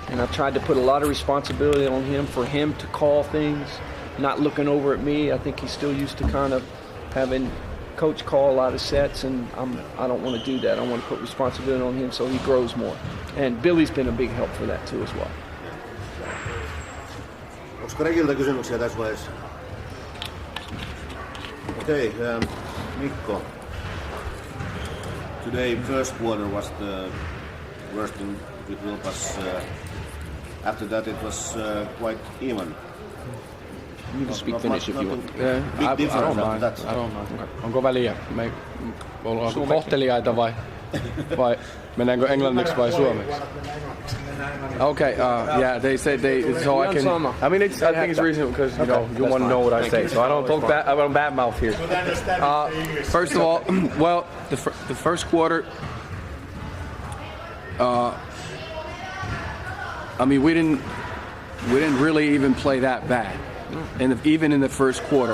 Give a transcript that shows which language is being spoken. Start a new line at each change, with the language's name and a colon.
English: And I've tried to put a lot of responsibility on him for him to call things, not looking over at me. I think he's still used to kind of having coach call a lot of sets, and I don't want to do that. I want to put responsibility on him so he grows more. And Billy's been a big help for that too as well.
Finnish: Onko Rekiltä kysymyksiä tässä vaiheessa?
English: Okay, Mikko. Today, first quarter was the worst with Vilpas. After that, it was quite even. You can speak Finnish if you want. Big difference after that. I don't know.
Finnish: Onko väliä? Ollaanko kohteliaita vai mennäänkö englanniksi vai suomeksi?
English: Okay, yeah, they said so I can. I mean, I think it's reasonable because you want to know what I say, so I don't talk bad. I don't badmouth here. First of all, well, the first quarter, I mean, we didn't really even play that bad, even in the first quarter.